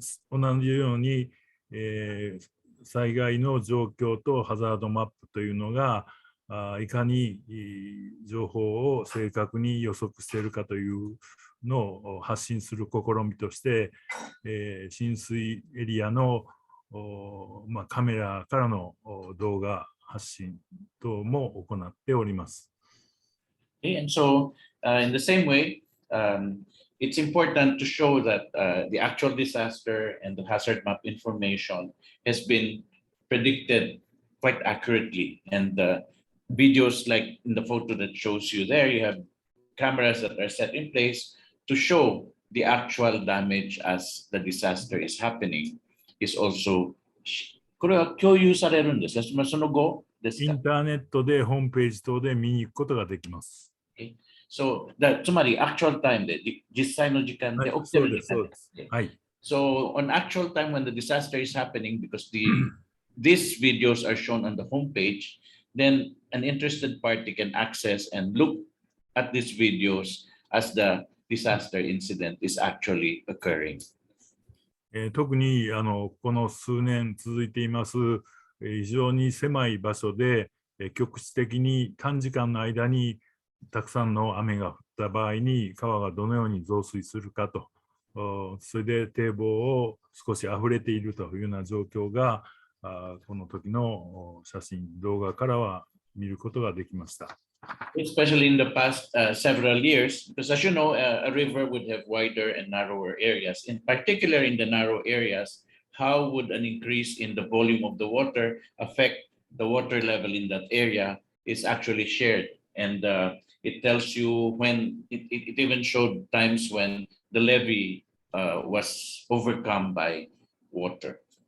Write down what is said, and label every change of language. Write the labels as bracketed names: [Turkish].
[Japanese] 同じように、災害の状況とハザードマップというのがいかに情報を正確に予測しているかというのを発信する試みとして、浸水エリアのカメラからの動画発信等も行っております。 [English] And so, in the same way, it's important to show that the actual disaster and the hazard map information has been predicted quite accurately. And videos like in the photo that shows you there, you have cameras that are set in place to show the actual damage as the disaster is happening is also [Japanese] これは共有されるんですか？その後ですか？インターネットでホームページ等で見に行くことができます。 So, つまり [English] actual time [Japanese] で実際の時間で起きてる時間で。はい。 [English] So on actual time when the disaster is happening, because these videos are shown on the homepage, then an interested party can access and look at these videos as the disaster incident is actually occurring. [Japanese] 特にこの数年続いています非常に狭い場所で局地的に短時間の間にたくさんの雨が降った場合に川がどのように増水するかと、それで堤防を少し溢れているというような状況がこの時の写真動画からは見ることができました。 [English] Especially in the past several years, because as you know, a river would have wider and narrower areas. In particular, in the narrow areas, how would an increase in the volume of the water affect the water level in that area is actually shared. And it tells you when, it even showed times when the levee was overcome by water.